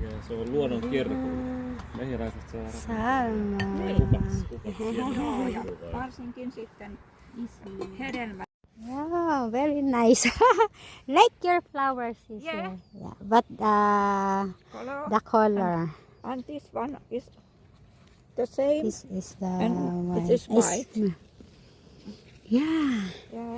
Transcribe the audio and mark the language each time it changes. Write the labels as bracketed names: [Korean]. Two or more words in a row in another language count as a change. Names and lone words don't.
[Finnish] Se on luonnon kiertokulku. Mehiläiset [English] Salmon. [Finnish] Varsinkin sitten hedelmät. [English] Wow, very nice. Like your flowers is Yeah. here. Yeah. But Color. the color. And this one is the same. This is the And white. it is white. Yeah, Yeah,